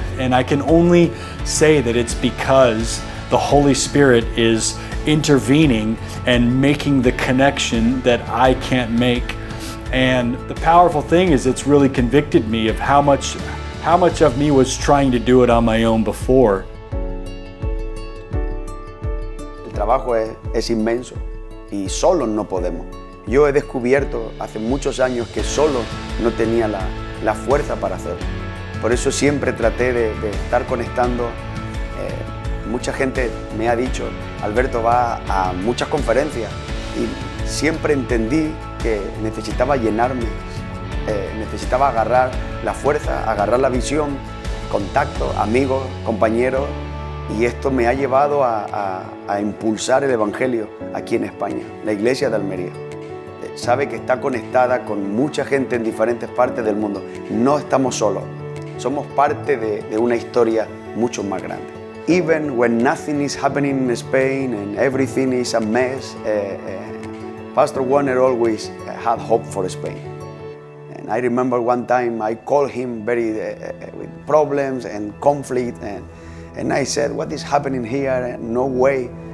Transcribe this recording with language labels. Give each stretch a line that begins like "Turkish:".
English: And I can only say that it's because the Holy Spirit is intervening and making the connection that I can't make. And the powerful thing is it's really convicted me of how much of me was trying to do it on my own before.
Spanish: trabajo es inmenso y solos no podemos. Yo he descubierto hace muchos años que solo no tenía la fuerza para hacerlo. Por eso siempre traté de estar conectando. Mucha gente me ha dicho, Alberto va a muchas conferencias, y siempre entendí que necesitaba llenarme, necesitaba agarrar la fuerza, agarrar la visión, contacto, amigos, compañeros, y esto me ha llevado a impulsar el Evangelio aquí en España, la iglesia de Almería. Sabe que está conectada con mucha gente en diferentes partes del mundo. No estamos solos, somos parte de una historia mucho más grande.
English: Even when nothing is happening in Spain and everything is a mess, Pastor Warner always had hope for Spain. And I remember one time I called him with problems and conflict, and I said, what is happening here? No way.